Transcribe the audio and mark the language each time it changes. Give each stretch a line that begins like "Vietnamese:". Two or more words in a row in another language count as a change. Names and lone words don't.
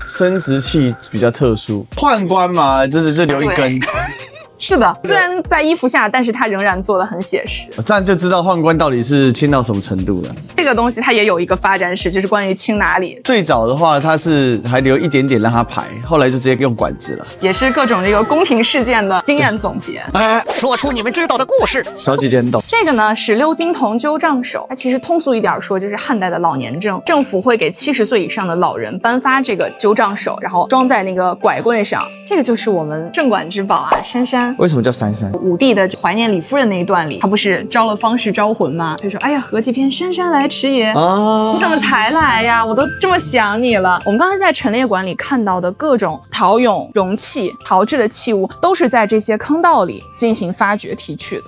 Chinese: 生殖器比较特殊。宦官嘛，这留一根。是的，虽然在衣服下，但是他仍然做得很写实。这样就知道宦官到底是清到什麼程度了。這個東西它也有一個發展史，就是關於清哪裡。最早的話，它是還留一點點讓它排，後來就直接用管子了。也是各種這個宮廷事件的經驗總結。哎，說出你們知道的故事。小姐姐很懂。這個呢是鎏金銅糾帳手，它其實通俗一點說就是漢代的老年證，政府會給70歲以上的老人頒發這個糾帳手，然後裝在那個拐棍上。這個就是我們鎮館之寶啊，珊珊。為什麼叫珊珊？武帝的懷念李夫人那一段裡，他不是招了方士招魂嗎？他就說：“哎呀，何其偏姍姍來遲也！你怎麼才來呀？我都這麼想你了。” 我們剛才在陳列館裡看到的各種陶俑、容器、陶制的器物，都是在這些坑道裡進行發掘提取的。